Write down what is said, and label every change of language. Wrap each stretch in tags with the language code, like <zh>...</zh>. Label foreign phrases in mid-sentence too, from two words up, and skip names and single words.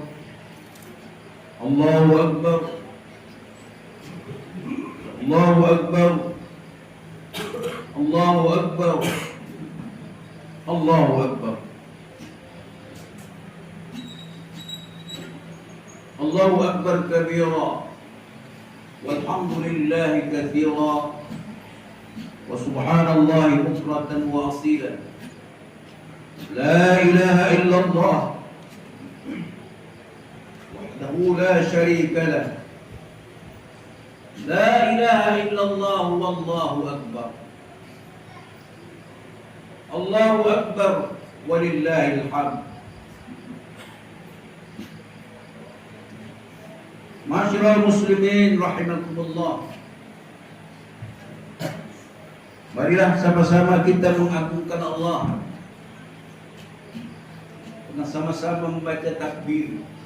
<ar>الله أكبر. الله أكبر. الله أكبر. الله أكبر. الله أكبر كبيرا. والحمد لله كثيرا. وسبحان الله بكرة وأصيلا. لا إله إلا الله وحده لا شريك له. لا إله إلا الله والله أكبر. الله أكبر ولله الحمد. معاشر المسلمين رحمكم الله.</ar> <id>Marilah sama-sama kita mengagungkan Allah dengan sama-sama membaca takbir.</id>